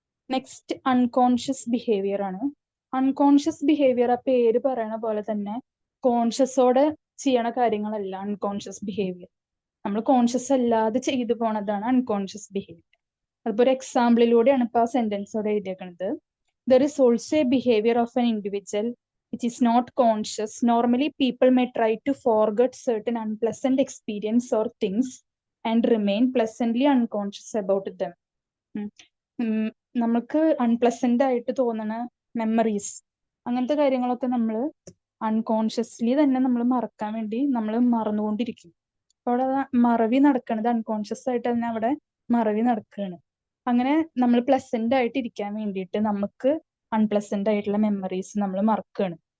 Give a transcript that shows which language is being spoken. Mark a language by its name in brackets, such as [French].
[Malayalam] Next unconscious behaviour ആണ്. Unconscious behaviour ആ പേര് പറയണ പോലെ തന്നെ കോൺഷ്യസോടെ ചെയ്യണ കാര്യങ്ങളല്ല അൺകോൺഷ്യസ് ബിഹേവിയർ. നമ്മൾ കോൺഷ്യസ് അല്ലാതെ ചെയ്തു പോണതാണ് അൺകോൺഷ്യസ് ബിഹേവിയർ. അതിപ്പോ ഒരു എക്സാമ്പിളിലൂടെയാണ് ഇപ്പൊ ആ സെന്റൻസോടെ എഴുതിയേക്കുന്നത്. [English] There is also a behaviour of an individual which is not conscious. Normally, people may try to forget certain unpleasant experience or things and remain pleasantly unconscious about them. [Malayalam] നമുക്ക് unpleasant ആയിട്ട് തോന്നുന്ന memories, അങ്ങനത്തെ കാര്യങ്ങളൊക്കെ നമ്മൾ unconsciously തന്നെ നമ്മൾ മറക്കാൻ വേണ്ടി നമ്മൾ മറന്നുകൊണ്ടിരിക്കും. അവിടെ മറവി നടക്കണത് അൺകോൺഷ്യസ് ആയിട്ട് തന്നെ അവിടെ മറവി നടക്കുകയാണ്. അങ്ങനെ നമ്മൾ പ്ലസന്റ് ആയിട്ട് ഇരിക്കാൻ വേണ്ടിയിട്ട് നമുക്ക് അൺപ്ലസന്റ് ആയിട്ടുള്ള മെമ്മറീസ് നമ്മൾ മറക്കുകയാണ്.